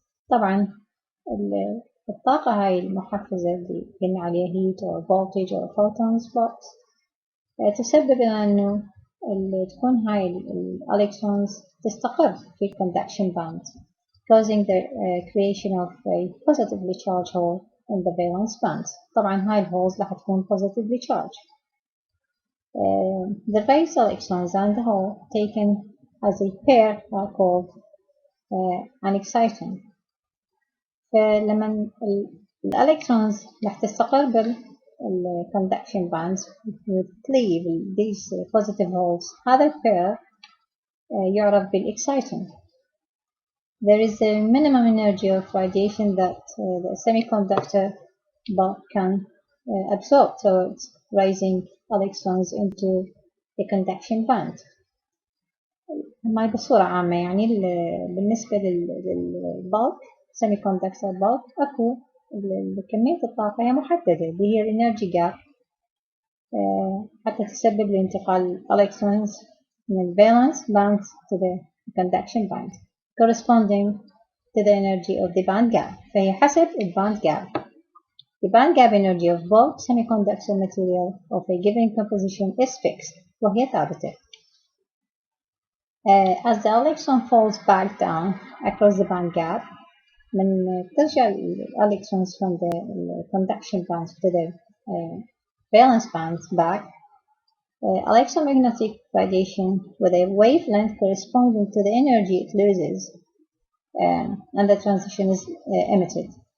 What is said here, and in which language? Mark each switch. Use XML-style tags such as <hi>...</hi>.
<ar>طبعا الطاقة هاي المحفزة اللي قلنا عليها</ar> <en>heat or voltage or photons flux</en> <ar>تسبب أنه تكون هاي الالكترونز تستقر في</ar> <en>conduction band, causing the creation of a positively charged hole in the valence band.</en> <ar>طبعا هاي الهولز راح تكون</ar> <en>positively charged. The various electrons and the hole taken as a pair are called an exciton.</en> <ar>فلما الالكترونز راح تستقر بالconduction bands وت</ar> <en>leave these positive holes,</en> <ar>هذا البير يعرف بالexciton.</ar> <en>There is a minimum energy of radiation that the semiconductor bulk can absorb towards raising electrons into the conduction band.</en> <ar>ما بصورة عامة يعني بالنسبة للبulk semiconductor bulk أكو كمية الطاقة هي محددة اللي هي الانرجي جاب حتى تسبب لانتقال electrons من الvalence</ar> <en>band to the conduction band corresponding to the energy of the band gap.</en> <ar>فهي حسب الباند gap.</ar> <en>The band gap energy of bulk semiconductor material of a given composition is fixed</en> <ar>وهي ثابتة.</ar> <en>As the electron falls back down across the band gap,</en> <ar>من ترجع</ar> <en>electrons from the conduction band to the valence band back, electromagnetic radiation with a wavelength corresponding to the energy it loses and the transition is emitted.</en>